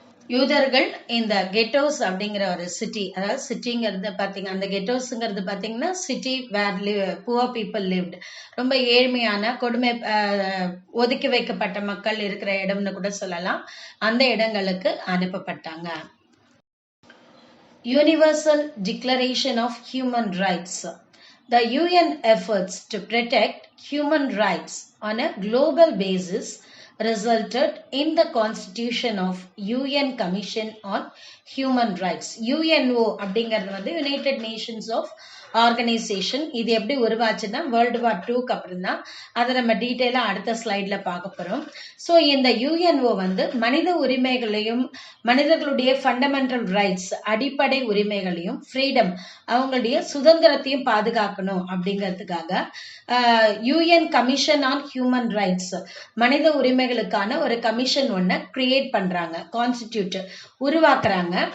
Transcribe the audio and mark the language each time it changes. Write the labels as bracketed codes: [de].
[ta] யூதர்கள் இந்த கெட்டோஸ் அப்படிங்கிற ஒரு சிட்டி, அதாவது சிட்டிங்கிறது பாத்தீங்க, அந்த கெட்டோஸ்ங்கிறது பாத்தீங்கன்னா [en] city where poor people lived, [ta] ரொம்ப ஏழ்மையான கொடுமை ஒதுக்கி வைக்கப்பட்ட மக்கள் இருக்கிற இடம்னு கூட சொல்லலாம். அந்த இடங்களுக்கு அனுப்பப்பட்டாங்க. [en] Universal declaration of human rights. The UN efforts to protect human rights on a global basis resulted in the constitution of UN Commission on Human Rights. [ta] UNO அப்படிங்கிறது வந்து யுனைடெட் நேஷன்ஸ் ஆஃப் ஆர்கனைசேஷன். இது எப்படி உருவாச்சுன்னா world war 2க்கு அப்புறம் தான். அதை நம்ம டீட்டெயிலா அடுத்த ஸ்லைட்ல பார்க்க போறோம். ஸோ இந்த யுஎன்ஓ வந்து மனித உரிமைகளையும் மனிதர்களுடைய ஃபண்டமெண்டல் ரைட்ஸ், அடிப்படை உரிமைகளையும், ஃப்ரீடம், அவங்களுடைய சுதந்திரத்தையும் பாதுகாக்கணும் அப்படிங்கிறதுக்காக UN commission on human rights, மனித உரிமைகளுக்கான ஒரு கமிஷன் ஒன்ன கிரியேட் பண்றாங்க, கான்ஸ்டிடியூட் உருவாக்குறாங்க.